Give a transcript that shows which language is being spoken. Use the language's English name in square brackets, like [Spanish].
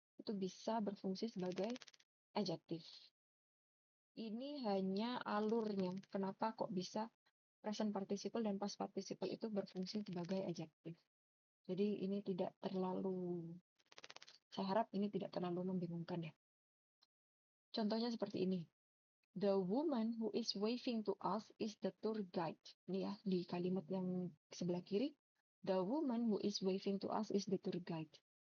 [Indonesian] itu bisa berfungsi sebagai adjective. Ini hanya alurnya. Kenapa kok bisa present participle dan past participle itu berfungsi sebagai adjective. Jadi ini tidak terlalu, saya harap ini tidak terlalu membingungkan ya. Contohnya seperti ini. [English] The woman who is waving to us is the tour guide. [Indonesian] Ini ya, di kalimat yang sebelah kiri. [English] The woman who is waving to us is the tour guide.